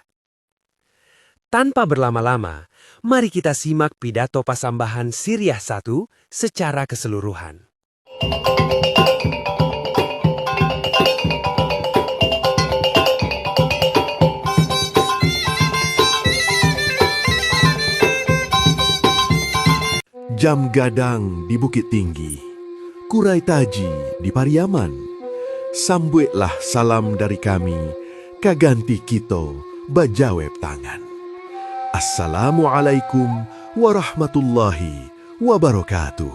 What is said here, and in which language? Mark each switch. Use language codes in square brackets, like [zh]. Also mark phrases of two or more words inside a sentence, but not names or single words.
[id] Tanpa berlama-lama, mari kita simak pidato pasambahan Siriah 1 secara keseluruhan. [min] Jam gadang di Bukit Tinggi, kurai taji di Pariaman. Sambuitlah salam dari kami, kaganti kita bajaweb tangan. [ar] Assalamualaikum warahmatullahi wabarakatuh.